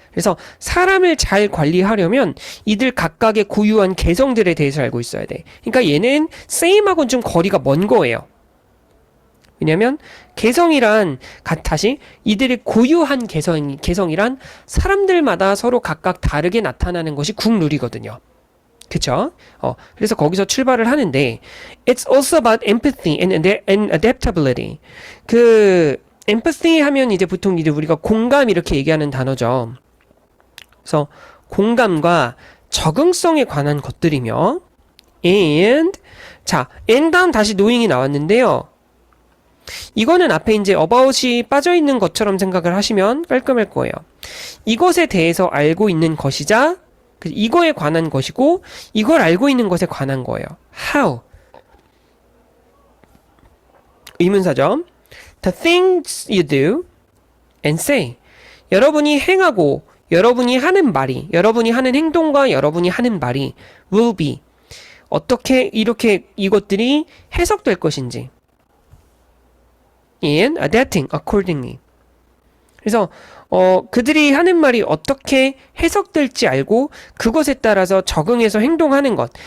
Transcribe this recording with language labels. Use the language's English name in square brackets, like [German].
[Korean] 그래서 사람을 잘 관리하려면 이들 각각의 고유한 개성들에 대해서 알고 있어야 돼. 그러니까 얘는 same하고는 좀 거리가 먼 거예요. 왜냐면 개성이란 다시 이들의 고유한 개성이란 사람들마다 서로 각각 다르게 나타나는 것이 국룰이거든요. 그쵸? 그래서 거기서 출발을 하는데 [English] It's also about empathy and adaptability. [Korean] 그 empathy 하면 이제 보통 이제 우리가 공감 이렇게 얘기하는 단어죠. 그래서 공감과 적응성에 관한 것들이며 and 다음 다시 knowing이 나왔는데요. 이거는 앞에 이제 about이 빠져있는 것처럼 생각을 하시면 깔끔할 거예요. 이것에 대해서 알고 있는 것이자 이거에 관한 것이고 이걸 알고 있는 것에 관한 거예요. [English] How? [Korean] 의문사죠. [English] The things you do and say. [Korean] 여러분이 행하고 여러분이 하는 말이, 여러분이 하는 행동과 여러분이 하는 말이 [English] will be [Korean] 어떻게 이렇게 이것들이 해석될 것인지 [English] in adapting accordingly. [Korean] 그래서 그들이 하는 말이 어떻게 해석될지 알고 그것에 따라서 적응해서 행동하는 것.